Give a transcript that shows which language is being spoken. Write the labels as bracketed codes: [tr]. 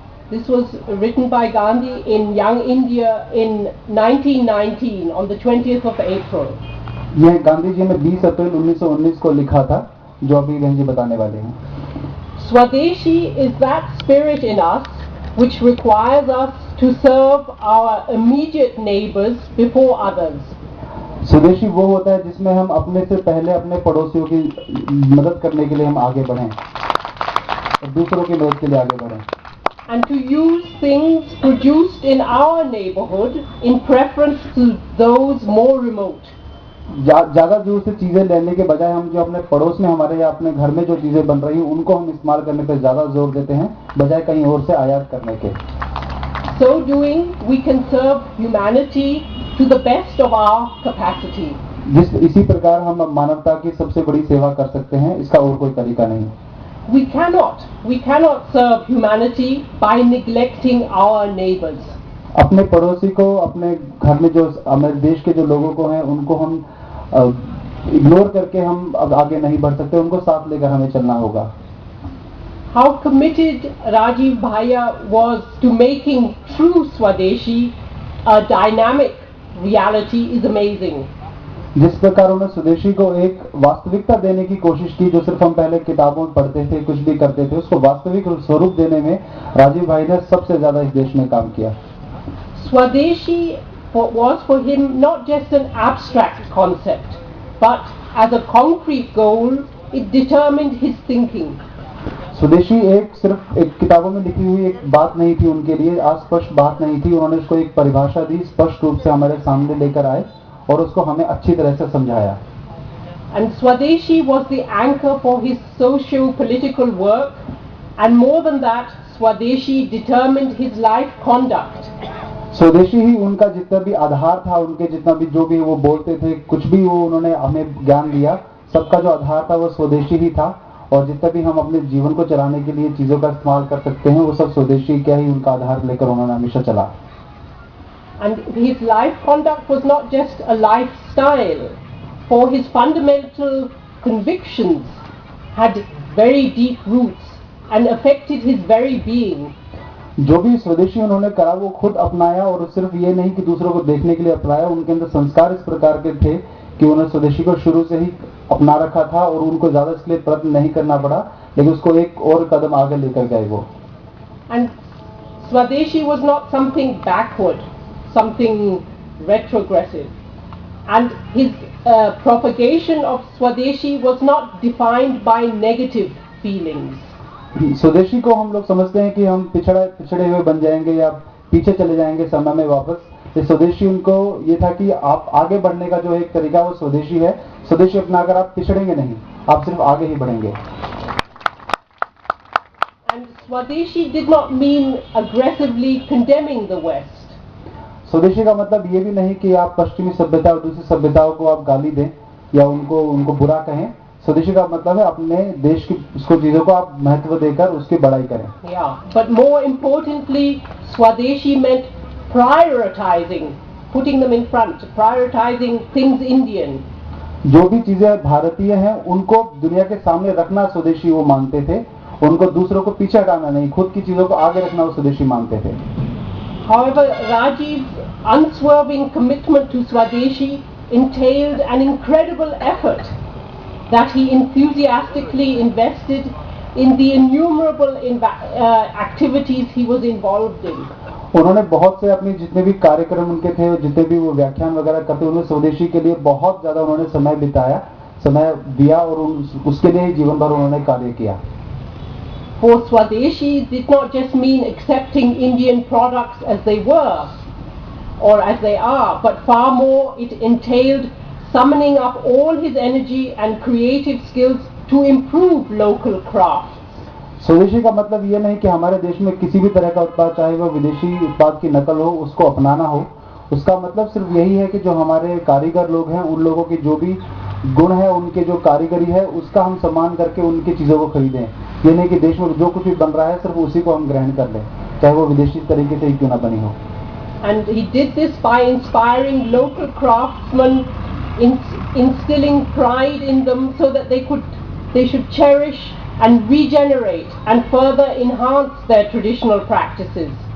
[en] This was written by Gandhi in Young India in 1919 on the 20th of April. [hi] यह गांधी जी ने 20 अप्रैल 1919 को लिखा था, जो अभी बहन जी बताने वाले हैं। [en] Swadeshi is that spirit in us which requires us to serve our immediate neighbors before others. [hi] स्वदेशी वो होता है जिसमें हम अपने से पहले अपने पड़ोसियों की मदद करने के लिए हम आगे बढ़ें और दूसरों की मदद के लिए आगे बढ़ें। [en] And to use things produced in our neighborhood in preference to those more remote. [hi] ज्यादा दूर से चीजें लेने के बजाय हम जो अपने पड़ोस में हमारे या अपने घर में जो चीजें बन रही हैं उनको हम इस्तेमाल करने पर ज्यादा जोर देते हैं बजाय कहीं और से आयात करने के। [en] So doing, we can serve humanity to the best of our capacity. [hi] इसी प्रकार हम मानवता की सबसे बड़ी सेवा कर सकते हैं, इसका और कोई तरीका नहीं। [en] We cannot serve humanity by neglecting our neighbors. [hi] अपने पड़ोसी को, अपने घर में जो हमारे देश के जो लोगों को हैं उनको हम इग्नोर करके हम अब आगे नहीं बढ़ सकते, उनको साथ लेकर हमें चलना होगा। [en] How committed Rajiv Bhaiya was to making true Swadeshi a dynamic reality is amazing. [hi] जिस प्रकार उन्होंने स्वदेशी को एक वास्तविकता देने की कोशिश की, जो सिर्फ हम पहले किताबों में पढ़ते थे, कुछ भी करते थे, उसको वास्तविक स्वरूप देने में राजीव भाई ने सबसे ज्यादा इस देश में काम किया। [en] Swadeshi was for him not just an abstract concept, but as a concrete goal, it determined his thinking. [hi] स्वदेशी सिर्फ एक किताबों में लिखी हुई एक बात नहीं थी उनके लिए, अस्पष्ट बात नहीं थी। उन्होंने उसको एक परिभाषा दी, स्पष्ट रूप से हमारे सामने लेकर आए और उसको हमें अच्छी तरह से समझाया। [en] And Swadeshi was the anchor for his socio-political work, and more than that, Swadeshi determined his life conduct. [hi] स्वदेशी ही उनका जितना भी आधार था, उनके जितना भी जो भी वो बोलते थे, कुछ भी वो उन्होंने हमें ज्ञान दिया, सबका जो आधार था वो स्वदेशी ही था। और जितना भी हम अपने जीवन को चलाने के लिए चीजों का इस्तेमाल कर सकते हैं, वो सब स्वदेशी क्या ही उनका आधार लेकर उन्होंने हमेशा चला। [en] And his life conduct was not just a lifestyle, for his fundamental convictions had very deep roots and affected his very being. [hi] जो भी स्वदेशी उन्होंने करा वो खुद अपनाया, और सिर्फ ये नहीं कि दूसरों को देखने के लिए अपनाया, उनके अंदर संस्कार इस प्रकार के थे कि उन्होंने स्वदेशी को शुरू से ही अपना रखा था और उनको ज्यादा इसके लिए प्रयत्न नहीं करना पड़ा, लेकिन उसको एक और कदम आगे लेकर गए वो। [en] And Swadeshi was not something backward, something retrogressive, and his propagation of Swadeshi was not defined by negative feelings. [hi] स्वदेशी को हम लोग समझते हैं कि हम पिछड़े हुए बन जाएंगे या पीछे चले जाएंगे समय में वापस। ये स्वदेशी उनको ये था कि आप आगे बढ़ने का जो एक तरीका वो स्वदेशी है। स्वदेशी अपनाकर आप पिछड़ेंगे नहीं, आप सिर्फ आगे ही बढ़ेंगे। [en] And Swadeshi did not mean aggressively condemning the West. [hi] स्वदेशी का मतलब ये भी नहीं कि आप पश्चिमी सभ्यता और दूसरी सभ्यताओं को आप गाली दें या उनको बुरा कहें। स्वदेशी का मतलब है अपने देश की उसको चीजों को आप महत्व देकर उसकी बड़ाई करें। [en] Yeah, but more importantly, Swadeshi meant prioritizing, putting them in front, prioritizing things Indian. [hi] जो भी चीजें भारतीय हैं उनको दुनिया के सामने रखना स्वदेशी वो मानते थे। उनको दूसरों को पीछे हटाना नहीं, खुद की चीजों को आगे रखना वो स्वदेशी मानते थे। [en] However, Rajiv's unswerving commitment to Swadeshi entailed an incredible effort that he enthusiastically invested in the innumerable activities he was involved in. [hi] उन्होंने बहुत से अपने जितने भी कार्यक्रम उनके थे, जितने भी वो व्याख्यान वगैरह करते, उन्होंने स्वदेशी के लिए बहुत ज्यादा उन्होंने समय दिया और उसके लिए जीवन भर उन्होंने कार्य किया। [en] For Swadeshi did not just mean accepting Indian products as they were or as they are, but far more it entailed summoning up all his energy and creative skills to improve local crafts. [hi] स्वदेशी का मतलब ये नहीं कि हमारे देश में किसी भी तरह का उत्पाद, चाहे वो विदेशी उत्पाद की नकल हो, उसको अपनाना हो। उसका मतलब सिर्फ यही है कि जो हमारे कारीगर लोग हैं, उन लोगों की जो भी गुण है, उनके जो कारीगरी है, उसका हम सम्मान करके उनकी चीजों को खरीदें। ये नहीं कि देश में जो कुछ भी बन रहा है सिर्फ उसी को हम ग्रहण कर लें, चाहे वो विदेशी तरीके से ही क्यों ना बनी हो। [en] And he did this by inspiring local craftsmen, instilling pride in them so that they should cherish and regenerate and further enhance their traditional practices.